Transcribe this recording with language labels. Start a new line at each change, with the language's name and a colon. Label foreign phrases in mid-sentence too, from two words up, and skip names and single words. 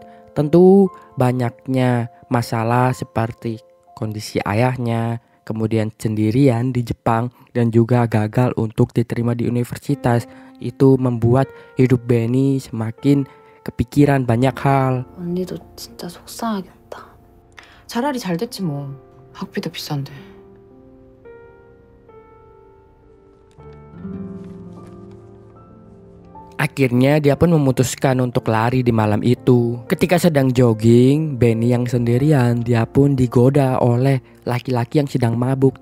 Indonesian: Tentu banyaknya masalah seperti kondisi ayahnya, kemudian sendirian di Jepang dan juga gagal untuk diterima di universitas. Itu membuat hidup Benny semakin kepikiran banyak hal.
Korean: 언니도 진짜 속상하겠다. 차라리 잘 됐지 뭐. 학비도 비싼데.
Indonesian: Akhirnya dia pun memutuskan untuk lari di malam itu. Ketika sedang jogging, Benny yang sendirian, dia pun digoda oleh laki-laki yang sedang mabuk.